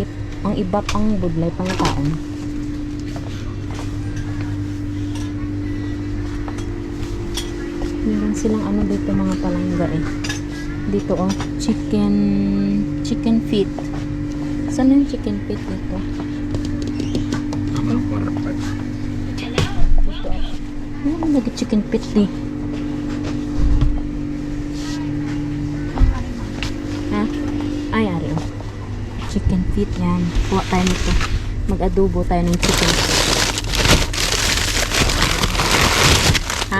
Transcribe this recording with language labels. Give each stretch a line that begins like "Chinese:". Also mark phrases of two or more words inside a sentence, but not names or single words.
Filipino: Ang iba pang budlay, pang taon. Meron silang ano dito mga palangga eh.
English: Dito oh, chicken feet.
Filipino: Saan yung
English: chicken feet
Filipino: dito?
Finnish: Nämä on varpeet.
Filipino: Dito. Ano lagi
English: chicken feet
Filipino: di? Ha? Ay, ari oh.
English: Chicken feet
Filipino: yan. Kuha tayo nito. Mag-adobo tayo ng
English: chicken feet. Ha?